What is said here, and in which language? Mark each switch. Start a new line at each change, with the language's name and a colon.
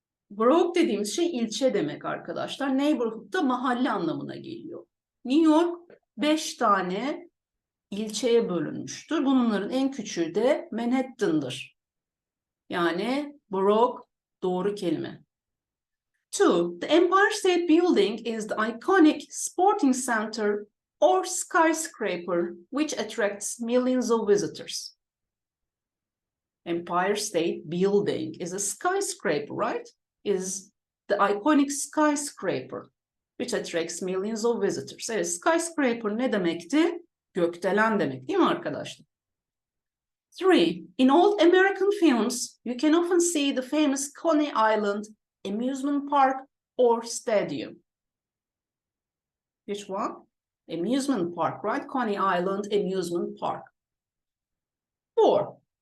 Turkish: Borough dediğimiz şey ilçe demek arkadaşlar. Neighborhood da mahalle anlamına geliyor. New York 5 tane ilçeye bölünmüştür. Bunların en küçüğü de Manhattan'dır. Yani borough doğru kelime. 2.
English: The Empire State Building is the iconic sporting center or skyscraper which attracts millions of visitors. Empire State Building is a skyscraper, right? Is the iconic skyscraper which attracts millions of visitors.
Turkish: Evet, skyscraper ne demekti? Gökdelen demek, değil mi arkadaşlar? 3.
English: In old American films, you can often see the famous Coney Island amusement park or stadium. Which one? Amusement park, right? Coney Island amusement park. 4.